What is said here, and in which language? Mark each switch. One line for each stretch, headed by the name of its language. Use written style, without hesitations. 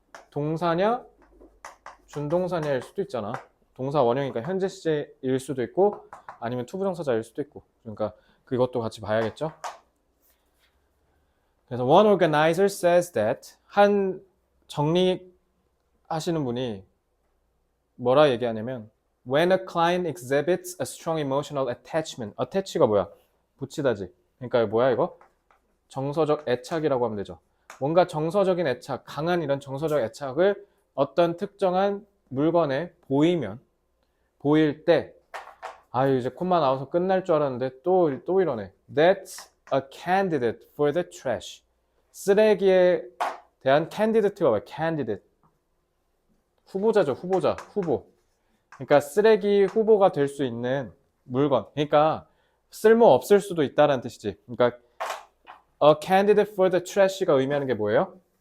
Korean: 동사냐 준동사냐일 수도 있잖아. 동사 원형이니까 현재 시제일 수도 있고 아니면 투부정사자일 수도 있고 그러니까 그것도 같이 봐야겠죠.
English: 그래서 one organizer says that
Korean: 한 정리하시는 분이 뭐라 얘기하냐면
English: when a client exhibits a strong emotional attachment.
Korean: attach가 뭐야? 붙이다지. 그러니까 뭐야 이거? 정서적 애착이라고 하면 되죠. 뭔가 정서적인 애착, 강한 이런 정서적 애착을 어떤 특정한 물건에 보일 때 이제 콤마 나와서 끝날 줄 알았는데 또 이러네.
English: That's a candidate for the trash.
Korean: 쓰레기에 대한 candidate가 뭐야? candidate. 후보자죠. 후보. 그러니까 쓰레기 후보가 될 수 있는 물건. 그러니까 쓸모 없을 수도 있다라는 뜻이지. 그러니까
English: a candidate for the trash
Korean: 가 의미하는 게 뭐예요?